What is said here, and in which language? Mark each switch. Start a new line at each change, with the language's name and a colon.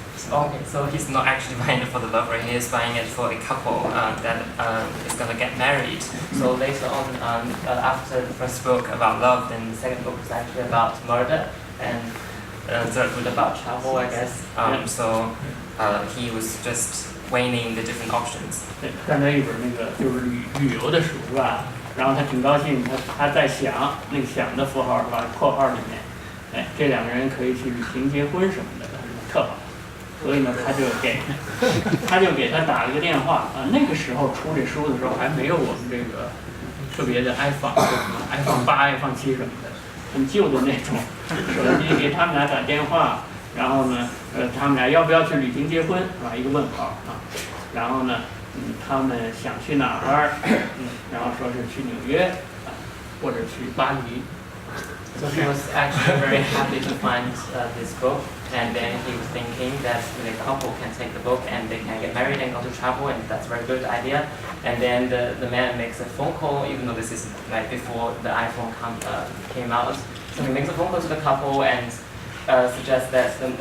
English: Okay, so he's not actually buying it for the lover, he is buying it for a couple that is going to get married. So later on, after the first book about love, then the second book is actually about murder, and the third book about travel, I guess. So he was just weighing the different options.
Chinese: 对，看到一本那个就是旅游的书是吧？然后他挺高兴，他在想那个想的符号是吧？括号里面，这两个人可以去旅行、结婚什么的，特好。所以呢，他就给他打了个电话那个时候出这书的时候还没有我们这个特别的 iPhone 8、iPhone 7什么的，很旧的那种手机，给他们俩打电话，然后呢，他们俩要不要去旅行结婚是吧？一个问号然后呢，他们想去哪儿然后说是去纽约或者去巴黎。
English: So he was actually very happy to find this book, and then he was thinking that the couple can take the book and they can get married and go to travel, and that's a very good idea. And then the man makes a phone call, even though this is like before the iPhone came out. So he makes a phone call to the couple and suggests that